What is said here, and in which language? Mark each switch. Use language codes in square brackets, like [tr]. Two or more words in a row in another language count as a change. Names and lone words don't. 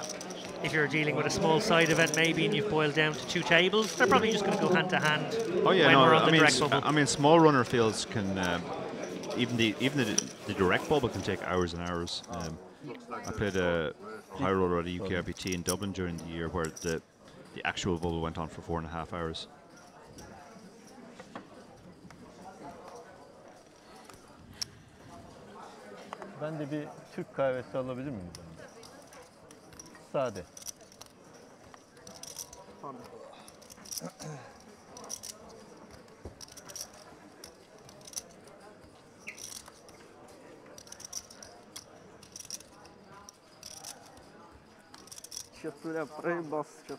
[en] If you're dealing with a small side event maybe and you've boiled down to 2 tables, they're probably just going to go hand to hand. Oh yeah, when no, we're on the direct bubble. I mean, small runner fields can even the direct bubble can take hours and hours. I played a high roller at a UKRPT in Dublin during the year where the actual bubble went on for 4.5 hours. [tr] Ben de bir Türk kahvesi alabilir miyim? Sade. [ru] Сейчас туда проебался что-то.